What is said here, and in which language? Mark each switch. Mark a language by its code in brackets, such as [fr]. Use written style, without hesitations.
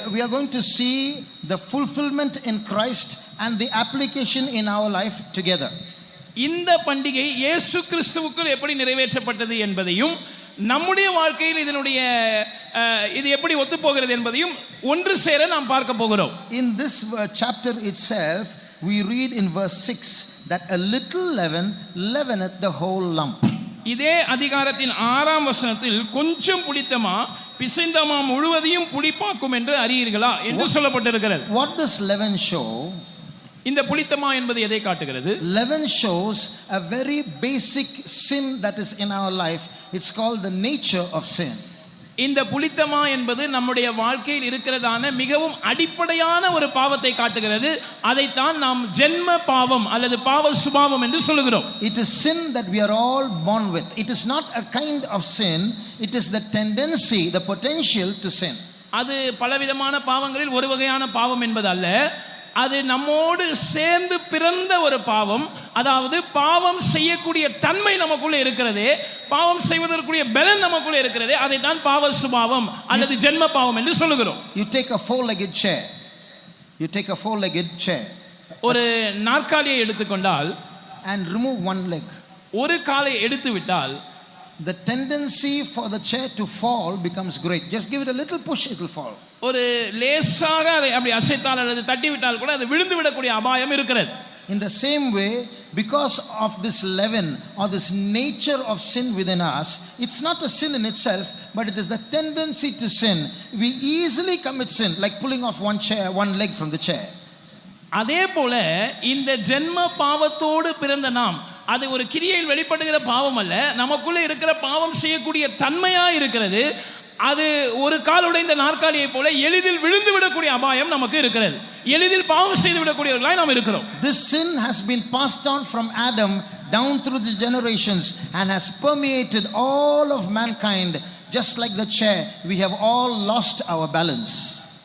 [en] We are going to see the fulfillment in Christ and the application in our life together. [ta] இந்த பண்டிகை இயேசு கிறிஸ்துவுக்குள் எப்படி நிறைவேற்றப்பட்டது என்பதையும் நம்முடைய வாழ்க்கையில் இதனுடைய இது எப்படி ஒத்துப்போகிறது என்பதையும் ஒன்று சேர நாம் பார்க்க போகிறோம். [en] In this chapter itself we read in verse 6 that a little leaven leaveneth the whole lump. [ta] இதே அதிகாரத்தின் 6ஆம் வசனத்தில் கொஞ்சம் புளித்தமா பிசைந்தமா முழுவதையும் புளிப்பாக்கும் என்று அறியீர்களா என்று சொல்லப்பட்டிருக்கிறது. [en] What does leaven show? [ta] இந்த புளித்தமா என்பது எதை காட்டுகிறது? [en] Leaven shows a very basic sin that is in our life. It's called the nature of sin. [ta] இந்த புளித்தமா என்பது நம்முடைய வாழ்க்கையில் இருக்கிறதான மிகவும் அடிப்படையான ஒரு பாவத்தை காட்டுகிறது. அதைத்தான் நாம் ஜென்ம பாவம் அல்லது பாவ சுபாவம் என்று சொல்லுகிறோம். [en] It is sin that we are all born with. It is not a kind of sin, it is the tendency, the potential to sin. [ta] அது பலவிதமான பாவங்களில் ஒரு வகையான பாவம் என்பது அல்ல, அது நம்மோடு சேர்ந்து பிறந்த ஒரு பாவம். அதாவது பாவம் செய்யக்கூடிய தன்மை நமக்குள்ளே இருக்கிறதே, பாவம் செய்வதற்குரிய பலன் நமக்குள்ளே இருக்கிறதே, அதை தான் பாவ சுபாவம் அல்லது ஜென்ம பாவம் என்று சொல்லுகிறோம். [en] You take a four-legged chair. You take a four-legged chair. [ta] ஒரு நாற்காலியை எடுத்துக்கொண்டால் [en] and remove one leg. [ta] ஒரு காலை எடுத்து விட்டால் [en] the tendency for the chair to fall becomes great. Just give it a little push, it will fall. [ta] ஒரு லேசாக அதை அப்படி அசைத்தால் அல்லது தட்டி விட்டால் கூட அது விழுந்து விடக்கூடிய அபாயம் இருக்கிறது. [en] In the same way, because of this leaven or this nature of sin within us, it's not a sin in itself, but it is the tendency to sin. We easily commit sin, like pulling off one leg from the chair. [ta] அதே போல இந்த ஜென்ம பாவத்தோடு பிறந்த நாம், அது ஒரு கிரியையில் வெளிப்படுகிற பாவம் அல்ல, நமக்குள்ளே இருக்கிற பாவம் செய்யக்கூடிய தன்மையா இருக்கிறது. அது ஒரு கால் உடைந்த நாற்காலியை போல எளிதில் விழுந்து விடக்கூடிய அபாயம் நமக்கு இருக்கிறது. எளிதில் பாவம் செய்து விடக்கூடியவர்களாய் நாம் இருக்கிறோம். [en] This sin has been passed on from Adam down through the generations and has permeated all of mankind. Just like the chair, we have all lost our balance.